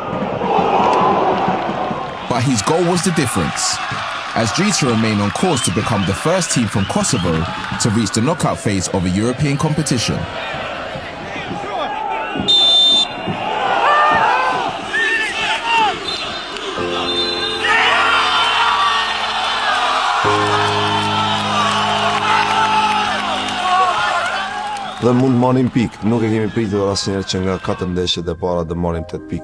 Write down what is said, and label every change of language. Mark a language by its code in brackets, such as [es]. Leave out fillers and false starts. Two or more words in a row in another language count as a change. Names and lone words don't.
[en] But his goal was the difference, as Drita remained on course to become the first team from Kosovo to reach the knockout phase of a European competition. [sq] Dhe mund marrim pikë, nuk e kemi pritur asnjëherë që nga 4 ndeshjet e para të marrim 8 pikë.